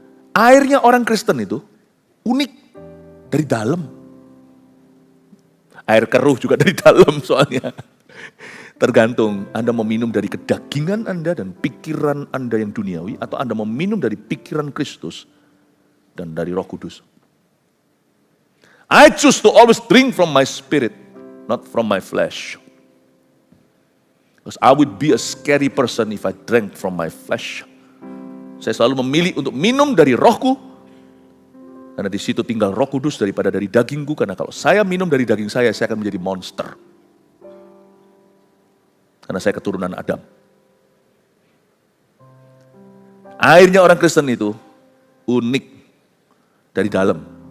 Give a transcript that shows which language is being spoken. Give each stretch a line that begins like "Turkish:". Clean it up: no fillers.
Indonesian: Airnya orang Kristen itu unik dari dalam. Air keruh juga dari dalam soalnya. Tergantung Anda mau minum dari kedagingan Anda dan pikiran Anda yang duniawi, atau Anda mau minum dari pikiran Kristus dan dari Roh Kudus.
English: I choose to always drink from my spirit, not from my flesh. Because I would be a scary person if I drank from my flesh.
Indonesian: Saya selalu memilih untuk minum dari rohku, karena di situ tinggal Roh Kudus daripada dari dagingku. Karena kalau saya minum dari daging saya akan menjadi monster. Karena saya keturunan Adam. Airnya orang Kristen itu unik dari dalam.